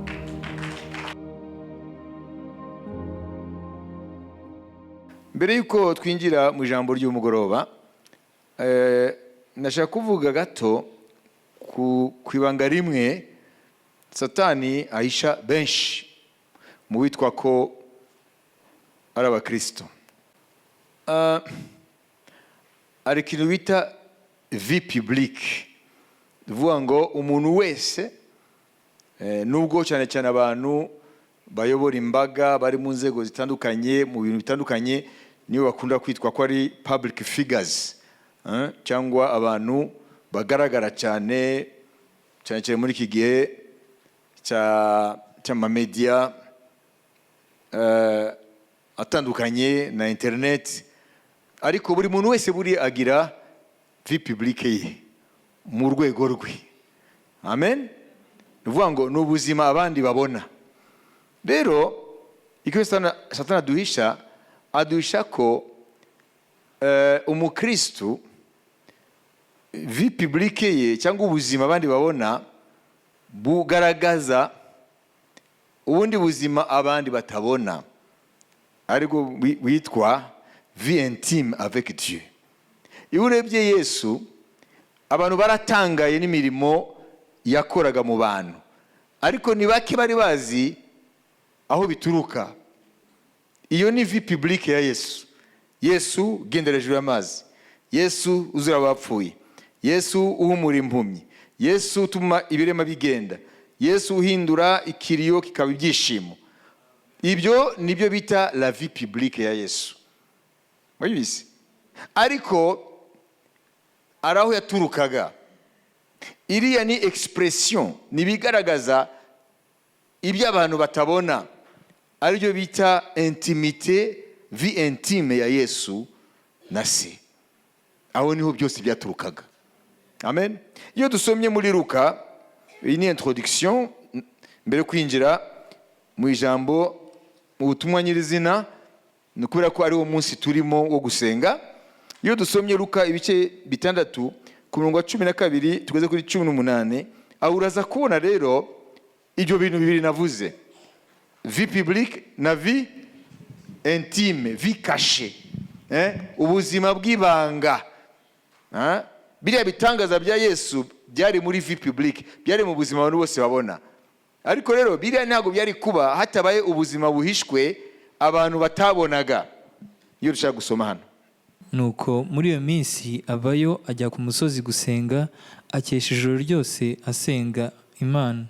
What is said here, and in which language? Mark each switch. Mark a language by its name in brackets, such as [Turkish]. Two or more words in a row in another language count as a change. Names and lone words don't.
[Kinyarwanda] Mbere yuko twinjira mu ijambo ry'umugoroba, nashaka kuvuga gato ku ibanga rimwe Satani ahisha benshi mu witwa ko ari abakristo. Ari ikintu bita [French] vie publique. [Kinyarwanda] Vuga ngo umuntu wese, nubwo cyane cyane abantu bayobora imbaga bari mu nzego zitandukanye mu bintu bitandukanye, niyo bakunda kwitwa ko ari [English] public figures, [Kinyarwanda] cyangwa abantu bagaragara cyane cyane muri iki gihe cy'amamedia atandukanye na internet. Ariko buri muntu wese buri agira [French] vie publique [Kinyarwanda] ye mu rwego rwe. Amen. Nuvuga ngo n'ubuzima abandi babona. Rero icyo Satani aduhisha ko umukristo [French] vie publique [Kinyarwanda] ye cyangwa ubuzima abandi babona bugaragaza ubundi buzima abandi batabona, ariko witwa [French] vie intime avec Dieu. [Kinyarwanda] Iyo urebye Yesu, abantu baratangaye n'imirimo yakoraga mu bantu, ariko ni bake bari bazi aho bituruka. Iyo ni [French] vie publique [Kinyarwanda] ya Yesu. Yesu gendera hejuru y'amazi, Yesu uzura abapfuye, Yesu uhumura impumyi, Yesu utuma ibirema bigenda, Yesu uhindura ikiriyo kikaba ibyishimo. Ibyo nibyo bita [French] la vie publique [Kinyarwanda] ya Yesu. Mwabizi? Ariko araho yaturukaga, iriya ni expression, nibigaragaza ibyo abantu batabona, aribyo bita intimité, [French] vie intime [Kinyarwanda] ya Yesu na se. Aho niho byose byaturukaga. Amen. Iyo dusomye muri Luka, iyi ni introduction mbere kwinjira mu ijambo mu butumwa nyirizina, nukubera ko ari wo munsi turimo wo gusenga. Iyo dusomye Luka ibice 6 ku murongo wa 12 tugeze kuri 18, aho uraza kubona rero ibyo bintu bibiri navuze, [French] vie publique na vie intime, vie cachée, [Kinyarwanda] ubuzima bw'ibanga. Biriya bitangaza bya Yesu byari muri [French] vie publique, [Kinyarwanda] byari mu buzima abantu bose babona. Ariko rero biriya ntabwo byari kuba hatabaye ubuzima buhishwe abantu batabonaga. Iyo dushaka gusoma hano, nuko muri iyo minsi avayo ajya ku musozi gusenga, akesha ijoro ryose asenga Imana.